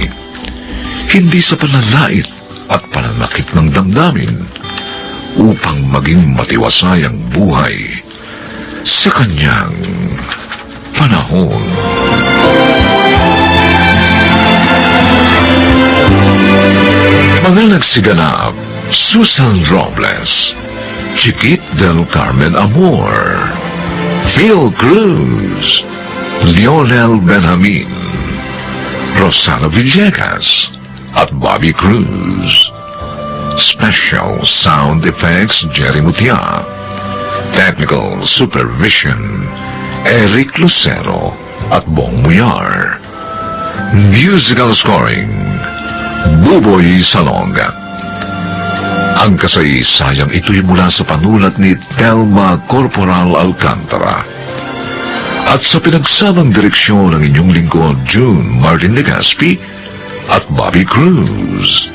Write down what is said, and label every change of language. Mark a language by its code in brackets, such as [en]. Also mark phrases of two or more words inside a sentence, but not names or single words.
[tl] Hindi sa pananlait at pananakit ng damdamin upang maging matiwasay ang buhay sa kanyang panahon. Mga nagsiganap, Susan Robles, Chiquit del Carmen Amor, Phil Cruz, Lionel Benjamin, Rosana Villegas, at Bobby Cruz. [en] Special Sound Effects Jerry Mutia. Technical Supervision Eric Lucero at Bong Muyar. Musical Scoring Buboy Salonga. [tl] Ang kasaysayang ito'y mula sa panulat ni Telma Corporal Alcantara At sa pinagsamang direksyon ng inyong lingkod, June Martin Legaspi at Bobby Cruz.